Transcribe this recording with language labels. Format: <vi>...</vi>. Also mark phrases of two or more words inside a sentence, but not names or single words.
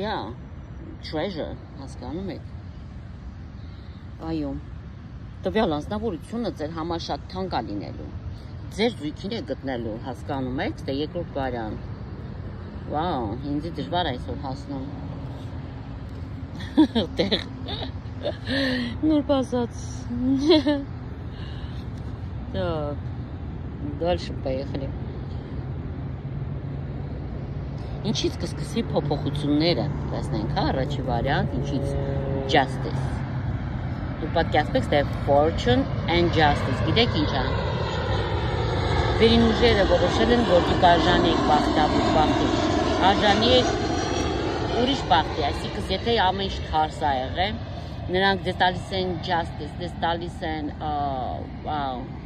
<hy>թե treasure, հասկանում եք։ Այո։ Տվյալ անձնավորությունը ձեր համար շատ թանկ է լինելու։ Ձեր զույգին է գտնելու, հասկանում եք, դե երկրորդ վարիանտ։ Վաու, ինձ դժվար է այսօր հասնում։ Տեղ։ Նոր բացած։</hy> <ru>Так, дальше поехали.</ru> <hy>Ինչից կսկսվի փոփոխությունները, տեսնենք, հա, առաջի վարիանտ, ինչից justice։ Դու պատկերացնեք, թե</hy> <en>fortune and justice,</en> <hy>գիտեք ինչ է։ Վերին ուժերը որոշել են, որ դուք արժանի եք բախտի, արժանի եք ուրիշ բախտի, այսինքն եթե ամեն ինչ թարս է եղել, նրանք ձեզ տալիս են justice, ձեզ տալիս են, վաու։</hy>